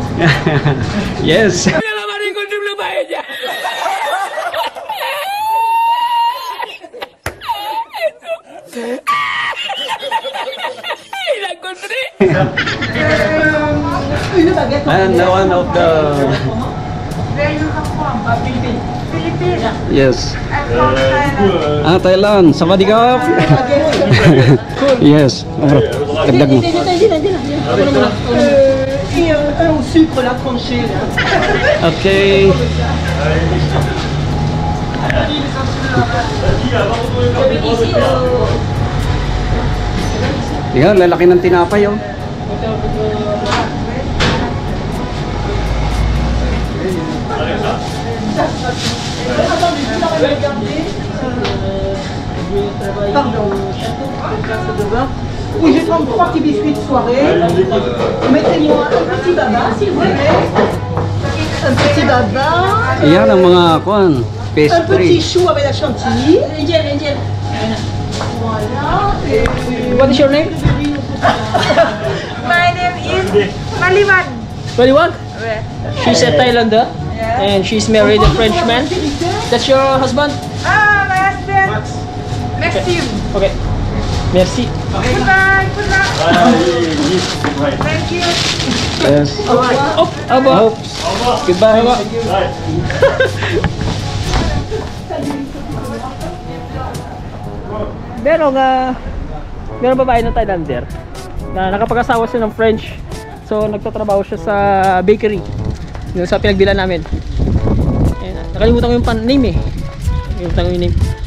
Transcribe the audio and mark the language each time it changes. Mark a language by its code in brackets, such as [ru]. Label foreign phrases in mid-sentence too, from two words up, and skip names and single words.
[en] Yes. And one of the... Philippines. Yes. I'm from Thailand. Thailand. Sawadikap. Yes. [tl] Dagdag mo. [fr] Un sucre là tranché là. [en] Okay. [tl] Yan, lalaki ng tinapay, oh. [fr] Pardon. Oui, je vais prendre 3 petits biscuits de soirée. Mettez-moi un petit baba, s'il vous plaît. Un petit baba. [tl] Yan ang mga kuan, [fr] Un petit pastry. chou avec la chantilly. Voilà. [en] What is your name? My name is Maliwan. Baliwag? Where? She's a Thailander. And she's married a Frenchman. That's your husband? My husband. Maxime. Okay. Merci. Goodbye. Good luck. Thank you. Yes. [tl] Oh, aba. [en] Goodbye. [tl] Merong babae ng Thailander na nakapag-asawa siya ng French. So nagtatrabaho siya sa bakery yung sa pinagbilan namin. Nakalimutan ko yung name eh. Nakalimutan ko yung name.